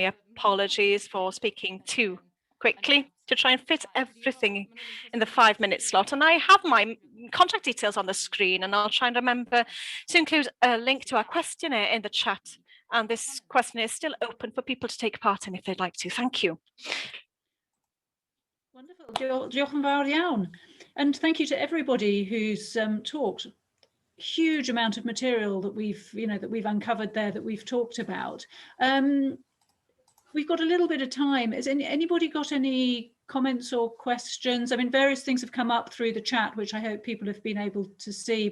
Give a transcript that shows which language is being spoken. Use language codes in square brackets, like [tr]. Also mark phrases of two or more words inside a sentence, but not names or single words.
[en] Apologies for speaking too quickly to try and fit everything in the 5-minute slot. And I have my contact details on the screen, and I'll try and remember to include a link to our questionnaire in the chat. And this questionnaire is still open for people to take part in if they'd like to. Thank you. Wonderful. [cy] Diolch yn fawr iawn. [en] And thank you to everybody who's talked. Huge amount of material that we've uncovered there, that we've talked about. We've got a little bit of time. Has anybody got any comments or questions? I mean, various things have come up through the chat, which I hope people have been able to see.